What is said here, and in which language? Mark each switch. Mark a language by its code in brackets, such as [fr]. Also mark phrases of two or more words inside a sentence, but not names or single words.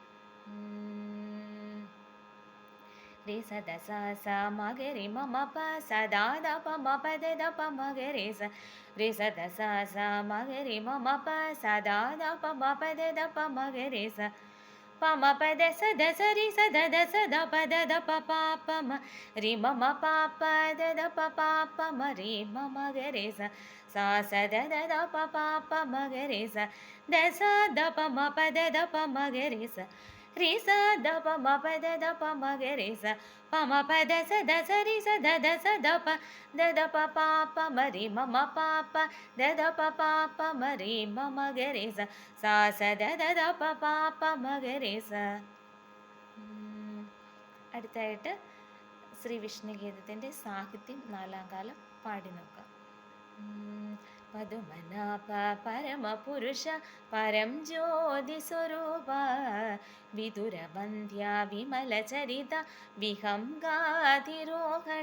[ml] രേ സ ധ സ സ മ ഗരി മ മ പ സ ധ ധ പ മ പ ധ ധ പ മ ഗരി സ രേ സ ധ സ സ മ ഗരി മ മ പ സ ധ ധ പ മ പ ധ ധ പ മ ഗരി സ పమ పద సద సరి సద ద సద పద ద ప ప ప మ రి మ మ ప ప ద ద ప ప ప మ రి మ మ గ రే స సా స ద ద ద ప ప ప మ గ రే స ద స ద ప మ ప ద ద ప మ గ రే స రి స ద ప మ ప ద ద ప మ గ రే స ప మ ప ద స ద స రి స ద ద స ద ప ద ద ప ప ప మ రి మ మ ప ప ద ద ప ప ప మ రి మ మ గ రే സ സാ സ ദ ദ ദ പ പ പ മ ഗ രെ സ. അടുത്തായിട്ട് ശ്രീ വിഷ്ണുഗീതത്തിൻ്റെ സാഹിത്യം നാലാം കാലം പാടി നോക്കാം. [sa] പതുമനാഭ പരമപുരുഷ പരം ജ്യോതി സ്വരൂപ വിദുരവന്ധ്യ വിമലചരിത വിഹംഗാതിരോഹണ